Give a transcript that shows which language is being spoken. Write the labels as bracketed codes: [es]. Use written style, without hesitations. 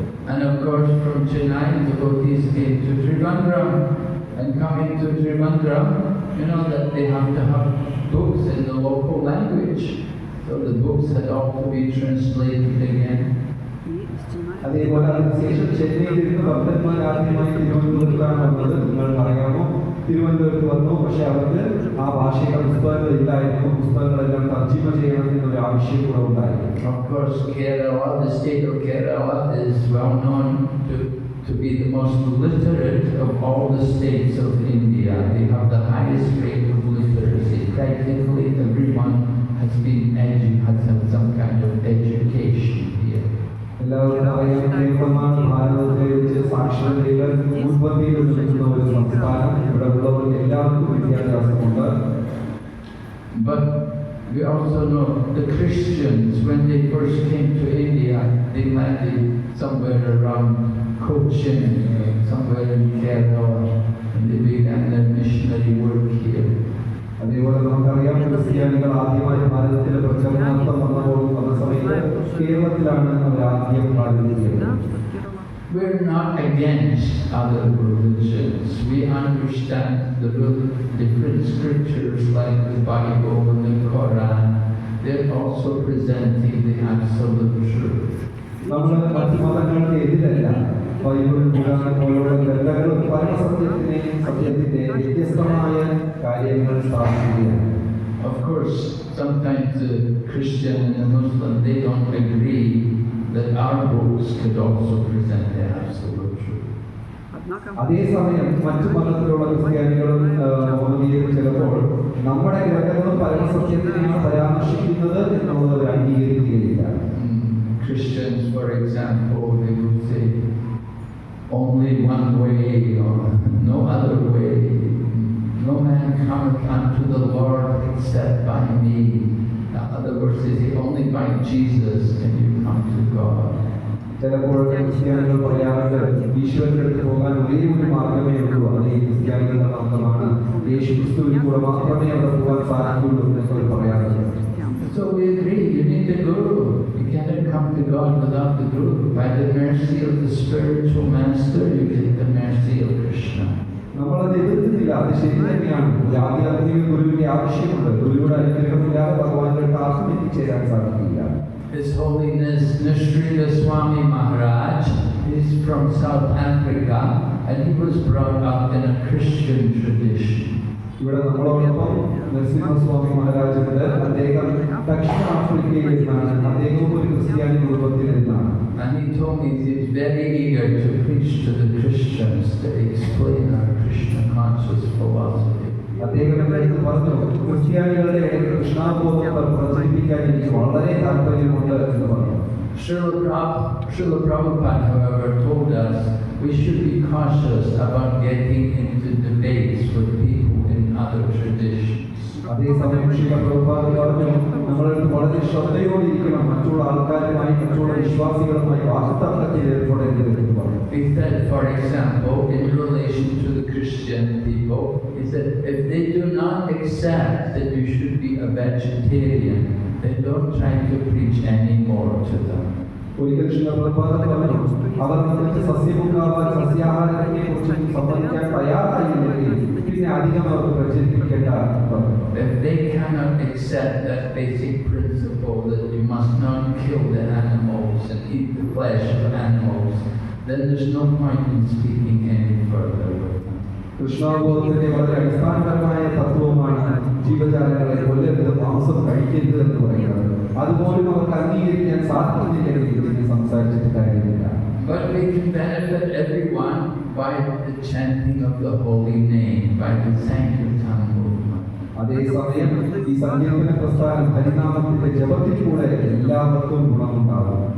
[en] And of course from Chennai devotees came to Trivandrum, and coming to Trivandrum, you know that they have to have books in the local language. So the books had all to be translated again. [ml] അതേപോലെ അതിനുശേഷം ചെന്നൈയിൽ നിന്ന് ഭക്തന്മാർ ആദ്യമായി തിരുവനന്തപുരത്താണ് വന്നത്. നിങ്ങൾ അറിയാമോ, തിരുവനന്തപുരത്ത് വന്നു. പക്ഷെ അവർക്ക് ആ ഭാഷയുടെ പുസ്തകങ്ങൾ ഇല്ലായിരുന്നു. പുസ്തകങ്ങളെല്ലാം തർജിമ ചെയ്യണം എന്നൊരു ആവശ്യം കൂടെ ഉണ്ടായിരുന്നു. [en] Of course, Kerala, the state of Kerala is well known to to be the most literate of all the states of India. They have the highest rate of literacy. Practically everyone has had some kind of education here. [ml] എല്ലാവർക്കും അറിയാം, കേരളമാണ് ഭാരതത്തെ വെച്ച് സാക്ഷരതയിൽ മുൻപന്തിയിൽ നിൽക്കുന്ന ഒരു സംസ്ഥാനം. ഇവിടെ ഉള്ളവർക്ക് എല്ലാവർക്കും വിദ്യാഭ്യാസമുണ്ട്. [en] But we also know the Christians, when they first came to India, they landed somewhere around Cochin, somewhere in Kerala, and they began their missionary work here. [ml] അതേപോലെ നമുക്കറിയാം, ക്രിസ്ത്യാനികൾ ആദ്യമായി ഭാരതത്തിൽ പ്രചരണാർത്ഥം വന്നപ്പോൾ വന്ന സമയത്ത് കേരളത്തിലാണ് അവർ ആദ്യം ആരംഭിച്ചത്. [en] We're not against other religions. We understand the different scriptures like the Bible and the Quran. They're also presenting the absolute truth. [ml] നമ്മൾ മറ്റു മതങ്ങൾക്ക് എതിരല്ല. ബൈബിൾ, ഖുർആൻ പോലുള്ള ഗ്രന്ഥങ്ങളും പരമസത്യത്തിനെയും സത്യത്തിന്റെ വ്യത്യസ്തമായ കാര്യങ്ങൾ സ്ഥാപിക്കുകയാണ്. [en] Of course, sometimes the Christian and the Muslim, they don't agree that our books could also present the absolute truth. [ml] അതേസമയം മറ്റു മതത്തിലുള്ള ക്രിസ്ത്യാനികളും മുഹമ്മദീയരും ചിലപ്പോൾ നമ്മുടെ ഗ്രന്ഥങ്ങളും പരമസത്യത്തിനെയാണ് പരാമർശിക്കുന്നത് എന്നുള്ളത് അംഗീകരിക്കുകയില്ല. [en] Christians, for example, they would say only one way or no other way. No man cometh unto the Lord except by me. In other words, they say only by Jesus can you come to God. [ml] ചിലപ്പോൾ ക്രിസ്ത്യാനികൾ പറയാറുണ്ട്, ഈശ്വരന്റെ അടുത്ത് പോകാൻ ഒരേ ഒരു മാർഗമേ ഉള്ളൂ, അത് ഈ ക്രിസ്ത്യാനികളുടെ മാർഗമാണ്, യേശു ക്രിസ്തുവിൽ കൂടെ മാത്രമേ അവിടെ പോകാൻ സാധിക്കുള്ളൂ എന്നൊക്കെ പറയാറുണ്ട്. [en] So we agree, you need the Guru. You cannot come to God without the Guru. By the mercy of the spiritual master, you get the mercy of Krishna. [ml] നമ്മളത് എതിർക്കുന്നില്ല, അത് ശരി തന്നെയാണ്. ഒരു ആധ്യാത്മിക ഗുരുവിന്റെ ആവശ്യമുണ്ട്. ഗുരുവിടെ അനുഗ്രഹമില്ലാതെ ഭഗവാന്റെ ആർക്കും എത്തിച്ചേരാൻ സാധിക്കില്ല. [en] His Holiness Nishrila Swami Maharaj is from South Africa and he was brought up in a Christian tradition. [ml] ഇവിടെ നമ്മളോടൊപ്പം നരസിംഹസ്വാമി മഹാരാജുണ്ട്. അദ്ദേഹം ദക്ഷിണ ആഫ്രിക്കയിൽ നിന്നാണ്. അദ്ദേഹവും ഒരു ക്രിസ്ത്യാനി കുടുംബത്തിൽ നിന്നാണ്. [en] And he told me he's very eager to preach to the Christians to explain our Krishna conscious philosophy. [ml] അദ്ദേഹം എൻ്റെ അടുത്ത് പറഞ്ഞു, ക്രിസ്ത്യാനികളുടെ ഇടയിൽ കൃഷ്ണാബോധം പ്രചരിപ്പിക്കാൻ എനിക്ക് വളരെ താല്പര്യമുണ്ട് എന്ന് പറഞ്ഞു. [en] Srila Prabhupada, however, told us we should be cautious about getting into debates with people in other traditions. [ml] അതേസമയം ശ്രീ പ്രഭുപാദ പറഞ്ഞു, നമ്മളടുത്ത് വളരെ ശ്രദ്ധയോടിരിക്കണം, മറ്റുള്ള ആൾക്കാരുമായി മറ്റുള്ള വിശ്വാസികളുമായി വാക്തർക്കത്തിൽ ഏർപ്പെടേണ്ടത് എന്ന് പറഞ്ഞു. [en] He said, for example, in relation to the Christian people, he said, if they do not accept that you should be a vegetarian, then don't try to preach anymore to them. [ml] ഒരിക്കൽ ശ്രീ പ്രഭുപാദ പറഞ്ഞു, അവർ നിങ്ങൾക്ക് സസ്യമുഖാവാൻ സസ്യാഹാരത്തെ കുറിച്ച് സംബന്ധിക്കാൻ തയ്യാറായില്ലെങ്കിൽ പിന്നെ അധികം അവർക്ക് പ്രചരിപ്പിക്കേണ്ട. [en] If they cannot accept that basic principle that you must not kill the animals and eat the flesh of animals, then there's no point in speaking any further with them. [ml] കൃഷ്ണാബോധത്തിന്റെ വളരെ അടിസ്ഥാനപരമായ തത്വമാണ് ജീവജാലങ്ങളെ കൊല്ലരുത്, മാംസം കഴിക്കരുത് എന്ന് പറയുന്നത്. അതുപോലും അവർക്ക് അംഗീകരിക്കാൻ സാധിക്കുന്നില്ലെങ്കിൽ ഇതിനെ സംസാരിച്ചിട്ട് കാര്യമില്ല. [en] But we can benefit everyone by the chanting of the holy name, by the Sankirtan movement. [ml] അതേസമയം ഈ സങ്കീർത്തന പ്രസ്ഥാനം ഹരിനാമത്തിന്റെ ജപത്തിലൂടെ എല്ലാവർക്കും ഗുണമുണ്ടാകും.